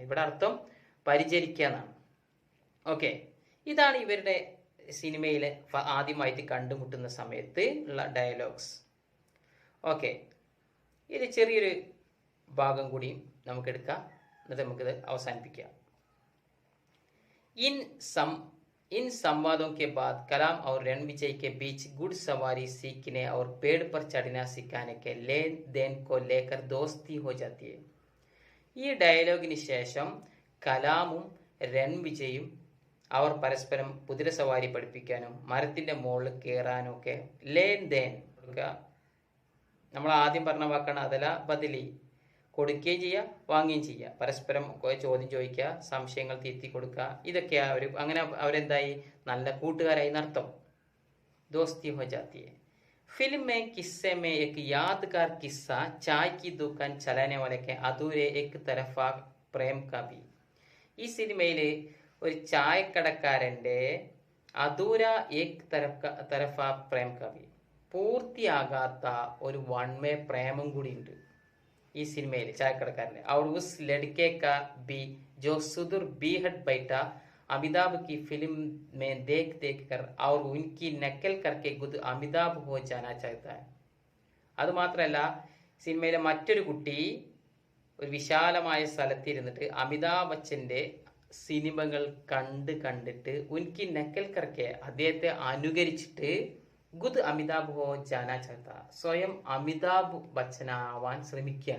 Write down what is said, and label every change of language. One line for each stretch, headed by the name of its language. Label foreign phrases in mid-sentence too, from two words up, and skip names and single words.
Malayalam: ഇവിടെ അർത്ഥം പരിചരിക്കുക എന്നാണ്. ഓക്കെ, ഇതാണ് ഇവരുടെ സിനിമയിലെ ആദ്യമായിട്ട് കണ്ടുമുട്ടുന്ന സമയത്ത് ഉള്ള ഡയലോഗ്സ്. ഓക്കെ, ഇത് ചെറിയൊരു ഭാഗം കൂടി നമുക്ക് എടുക്കാം, എന്നിട്ട് നമുക്കിത് അവസാനിപ്പിക്കാം.
Hindi: इन सम इन संवादों के बाद कलाम और रणविजय के बीच घुड़सवारी सीखने और पेड़ पर चढ़ना सिखाने के लेन देन को लेकर दोस्ती हो जाती है.
Malayalam: ഈ ഡയലോഗിന് ശേഷം കലാമും രൺവിജയും അവർ പരസ്പരം കുതിരസവാരി പഠിപ്പിക്കാനും മരത്തിന്റെ മുകളിൽ കയറാനും ഒക്കെ
Hindi: लेन देन
Malayalam: കൊടുക്കുക. നമ്മൾ ആദ്യം പറഞ്ഞ വാക്കാണ്
Hindi: अदला बदली,
Malayalam: കൊടുക്കുകയും ചെയ്യുക വാങ്ങുകയും ചെയ്യുക, പരസ്പരം ചോദ്യം ചോദിക്കുക, സംശയങ്ങൾ തിരുത്തി കൊടുക്കുക, ഇതൊക്കെയാ അവർ അങ്ങനെ അവരെന്തായി നല്ല കൂട്ടുകാരായി നടത്തും.
Hindi: दोस्ती हो जाती है. फिल्म में किस्से में एक यादगार किस्सा चाय की दुकान चलाने वाले के अधूरे एक तरफा प्रेम कवि.
Malayalam: ഈ സിനിമയിൽ ഒരു ചായക്കടക്കാരൻ്റെ
Hindi: अधूरा एक तरफ़ा प्रेम कवि,
Malayalam: പൂർത്തിയാകാത്ത ഒരു വൺ വേ പ്രേമം കൂടി ഉണ്ട് ഈ സിനിമയിൽ ചായക്കടക്കാരൻ്റെ.
Hindi: और उस लड़के का भी जो सुदूर बीहट बैठा अमिताभ की फिल्म में देख देख कर और उनकी नकल करके खुद अमिताभ हो जाना चाहता है.
Malayalam: അതുമാത്രമല്ല സിനിമയിലെ മറ്റൊരു കുട്ടി ഒരു വിശാലമായ സ്ഥലത്തിരുന്നിട്ട് അമിതാഭ് ബച്ചൻ്റെ സിനിമകൾ കണ്ടിട്ട്
Hindi: उनकी नकल करके
Malayalam: അദ്ദേഹത്തെ അനുകരിച്ചിട്ട്
Hindi: ख़ुद अमिताभ हो जाना चाहता,
Malayalam: സ്വയം അമിതാഭ് ബച്ചനാവാൻ ശ്രമിക്കുകയാണ്.